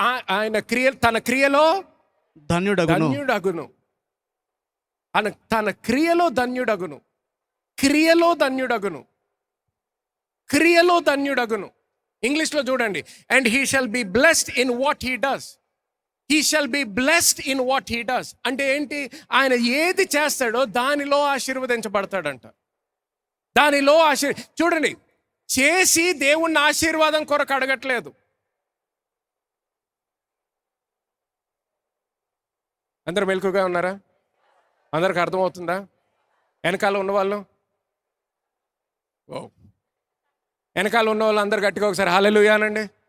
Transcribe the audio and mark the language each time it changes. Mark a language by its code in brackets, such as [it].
[te] ఆయన తన క్రియలో ధన్యుడగును. తన క్రియలో ధన్యుడగును. క్రియలో ధన్యుడగును. క్రియలో ధన్యుడగును. [en] ఇంగ్లీష్లో చూడండి, and he shall be blessed in what he does. He shall be blessed in what he does. [te] అంటే ఏంటి, ఆయన ఏది చేస్తాడో దానిలో ఆశీర్వదించబడతాడంట. దానిలో చూడండి, చేసి దేవుణ్ణి ఆశీర్వాదం కొరకు అడగట్లేదు. అందరు మెలకుగా ఉన్నారా? అందరికి అర్థమవుతుందా? వెనకాల ఉన్నవాళ్ళు, వెనకాల ఉన్న వాళ్ళు అందరు గట్టిగా ఒకసారి హల్లెలూయా అనండి.